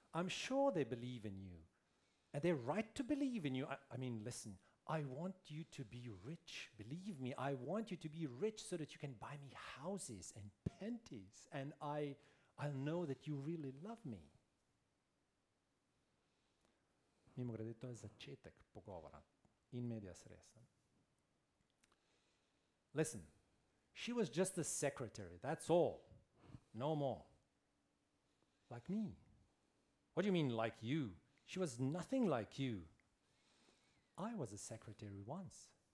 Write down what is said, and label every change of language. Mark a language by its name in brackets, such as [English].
[English] I'm sure they believe in you. And they're right to believe in you. I mean, listen, I want you to be rich. Believe me, I want you to be rich so that you can buy me houses and panties. And I'll know that you really love me. [Slovenian] Mimo grede, to je začetek pogovora. [Latin] In medias res. [English] Listen, she was just a secretary, that's all. No more. Like me. What do you mean, like you? She was nothing like you. I was a secretary once.